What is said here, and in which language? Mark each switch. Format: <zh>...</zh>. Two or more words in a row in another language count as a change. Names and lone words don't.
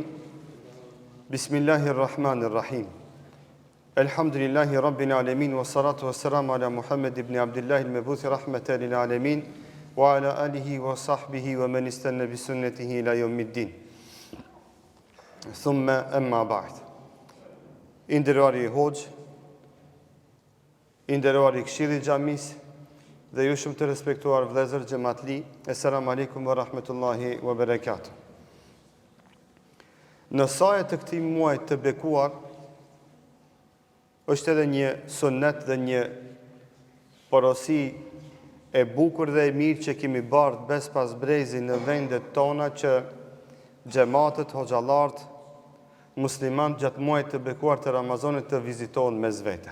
<ar>Bismillahirrahmanirrahim. الحمد لله رب العالمين والصلاة والسلام على محمد بن عبد الله المبعوث رحمة للعالمين وعلى آله وصحبه ومن استن بسنته إلى يوم الدين. ثم أما بعد.</ar> <sq>Nderuari hoxh, nderuari këshilli i xhamis dhe ju shumë të respektuar vëllezër xhamatli,</sq> <ar>السلام عليكم ورحمة الله وبركاته.</ar> <sq>Në saje të këtij muaji të bekuar, është edhe një sunnet dhe një porosi e bukur dhe e mirë që kemi bardhë bes pas brezi në vendet tona që xhamatët, hoxhallarët, muslimanët gjatë muajit të bekuar të Ramazanit të vizitohen mes vete.</sq>